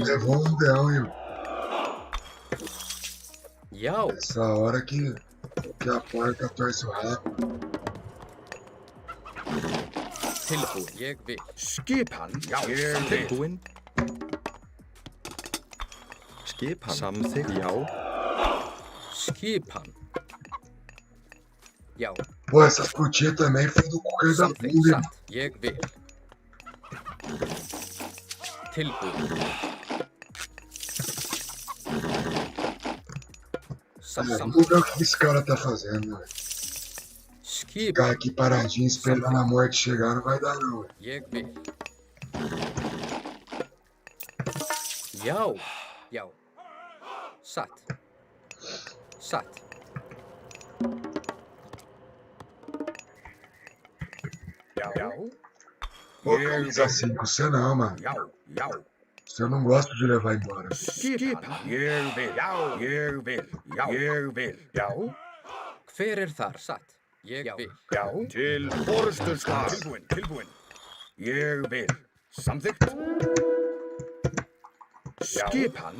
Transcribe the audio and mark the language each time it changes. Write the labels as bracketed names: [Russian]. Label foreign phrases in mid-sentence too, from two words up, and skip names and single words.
[Portuguese] Levou um leão, hein? [Icelandic] Já, [Portuguese] Essa hora que a porca torce o rabo. [Icelandic] tilbúinn, ég vil. Skipan. Já. Ég vil. Tilbúinn. Skipan. Samþykkt. Já. Skipan. Já, [Portuguese] Pô, essas putinhas também foi do correio da [Icelandic] samþykkt, [Portuguese] bunda, hein? [Icelandic] satt, ég vil. Tilbúinn. Satt, [Portuguese] Vamos [Icelandic] samþykkt. [Portuguese] ver o que esse cara tá fazendo, velho. [Icelandic] Skipan, [Portuguese] Ficar aqui paradinho esperando a morte chegar não vai dar, não, velho. [Icelandic] ég vil. Já, já. Satt. Satt. Já. Já. [Portuguese] Pô, camisa 5, você não, mano. [Icelandic] Já. Já. [Portuguese] Você eu não gosto de levar embora. [Icelandic] Skipan. Ég vil. Já. Ég vil. Já. Ég vil. Já. Hver er þar? Satt. Ég vil. Já. Til orustuslag. Tilbúinn. Tilbúinn. Ég vil. Samþykkt. Skipan.